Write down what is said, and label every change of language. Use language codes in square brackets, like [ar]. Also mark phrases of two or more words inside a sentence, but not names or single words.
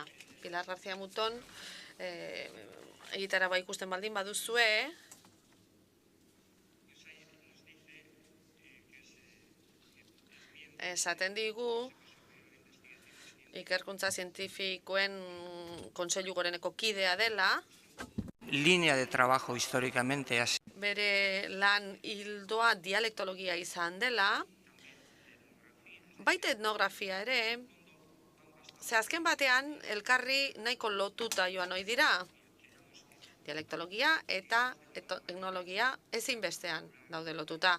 [eu] Pilar García Muton egitara ikusten baldin baduzue, esaten digu ikerkuntza zientifikoen kontseilu goreneko kidea dela. [es] Línea de trabajo históricamente así. [eu] Bere lan hildoa dialektologia izan dela, baita etnografia ere, ze azken batean elkarri nahiko lotuta joan ohi dira. Dialektologia eta etnologia ezinbestean daude lotuta.